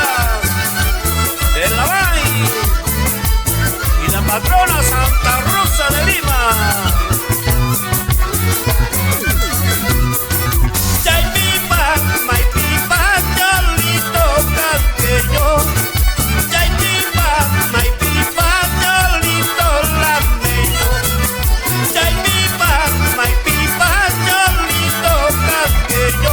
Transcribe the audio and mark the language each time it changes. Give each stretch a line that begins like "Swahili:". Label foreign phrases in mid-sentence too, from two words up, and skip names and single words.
Spanish: de la Bay y la patrona Santa Rosa de Lima.
Quechua: Chay pipa, may pipa, cholito canqueño. Chay pipa, may pipa, cholito lameño. Chay pipa, may pipa, cholito canqueño.